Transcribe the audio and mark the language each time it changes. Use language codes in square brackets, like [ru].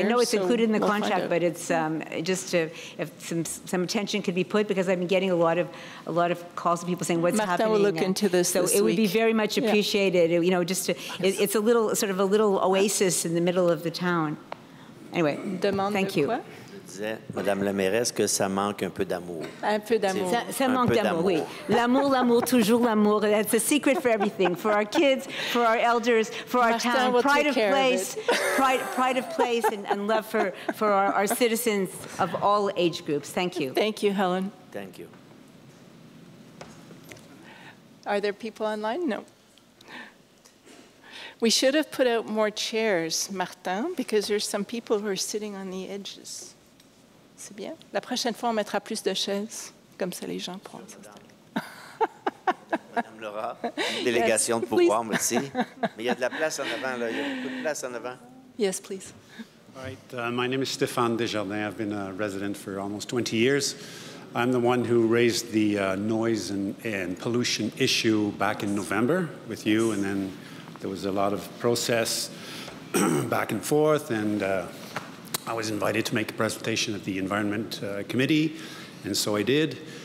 [en] I know it's included in the contract, but it's just if some attention could be put, because I've been getting a lot of calls of people saying what's happening. Martin will look into this. So it would be very much appreciated. Just it's a little sort of a little oasis in the middle of the town. Anyway, thank you. [fr] Je disais, Madame la mairesse, que ça manque un peu d'amour. Un peu d'amour. Ça manque d'amour, oui. L'amour, toujours l'amour. [en] That's a secret for everything. For our kids, for our elders, for our town. Pride of place, pride of place, and love for our citizens of all age groups. Thank you. Thank you, Helen. Thank you. Are there people online? No. We should have put out more chairs, Martin, because there's some people who are sitting on the edges. [fr] C'est bien. La prochaine fois, on mettra plus de chaises. Comme ça, les gens pourront s'installer. Madame Laura, une délégation de pouvoir, merci. Mais il y a de la place en avant, là. Il y a beaucoup de place en avant. [en] Yes, please. All right. My name is Stéphane Desjardins. I've been a resident for almost 20 years. I'm the one who raised the noise and pollution issue back in November with you, and then there was a lot of process back and forth, and I was invited to make a presentation at the Environment Committee, and so I did.